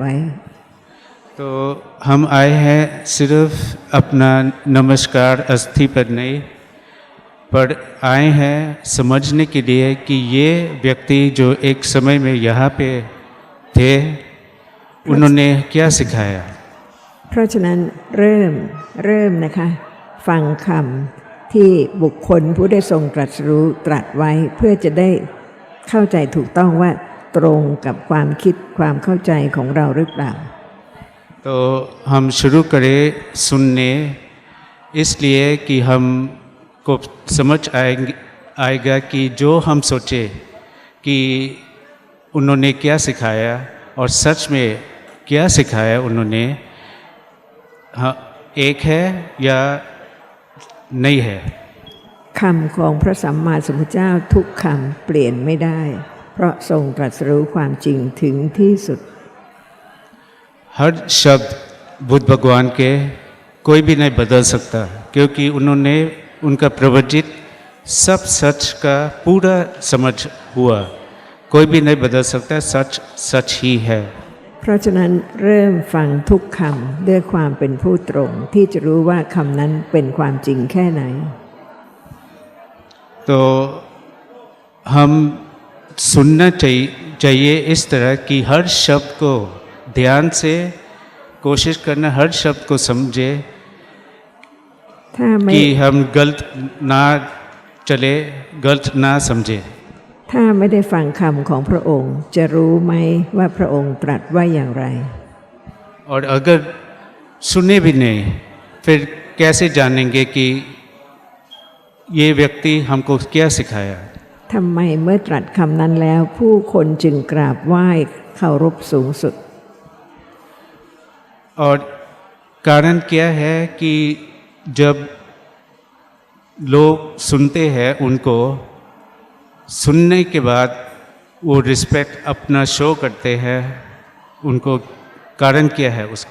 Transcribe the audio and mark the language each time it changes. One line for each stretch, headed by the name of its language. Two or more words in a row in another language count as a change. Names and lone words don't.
Hindi: तो हम आए हैं सिर्फ अपना नमस्कार अस्थि पर नहीं पर आए हैं समझने के लिए कि ये व्यक्ति जो एक समय में यहाँ पे थे उन्होंने क्या सिखाया
Thai: เพราะฉะนั้นเริ่มนะคะ ฟังคำที่บุคคลผู้ได้ทรงตรัสรู้ตรัสไว้ เพื่อจะได้เข้าใจถูกต้องว่าตรงกับความคิดความเข้าใจของเราหรือเปล่า
Hindi: तो हम शुरू करें सुनने इसलिए कि हमको समझ आएगा कि जो हम सोचे कि उन्होंने क्या सिखाया और सच में क्या सिखाया उन्होंने हाँ, एक है या नहीं है
Thai: คำของพระสัมมาสัมพุทธเจ้าทุกคำเปลี่ยนไม่ได้ เพราะทรงตรัสรู้ความจริงถึงที่สุด
Hindi: हर शब्द बुद्ध भगवान के कोई भी नहीं बदल सकता क्योंकि उन्होंने उनका प्रवचित सब सच का पूरा समझ हुआ कोई भी नहीं बदल सकता सच सच ही है
Thai: เพราะฉะนั้นเริ่มฟังทุกคำด้วยความเป็นผู้ตรงที่จะรู้ว่าคำนั้นเป็นความจริงแค่ไหน
Hindi: तो हम सुनना चाहिए इस तरह कि हर शब्द को ध्यान से कोशिश करना हर शब्द को समझे
Thai: ถ้าไม่
Hindi: कि हम गलत ना चले गलत ना समझे
Thai: ถ้าไม่ได้ฟังคำของพระองค์จะรู้ไหมว่าพระองค์ตรัสว่าอย่างไร
Hindi: और अगर सुने भी नहीं फिर कैसे जानेंगे कि ये व्यक्ति हमको क्या सिखाया
Thai: ทำไมเมื่อตรัสคำนั้นแล้วผู้คนจึงกราบไหว้เคารพสูงสุด
Hindi: और कारण क्या है कि जब लोग सुनते हैं उनको सुनने के बाद वो रिस्पेक्ट अपना शो करते हैं उनको कारण क्या है उसका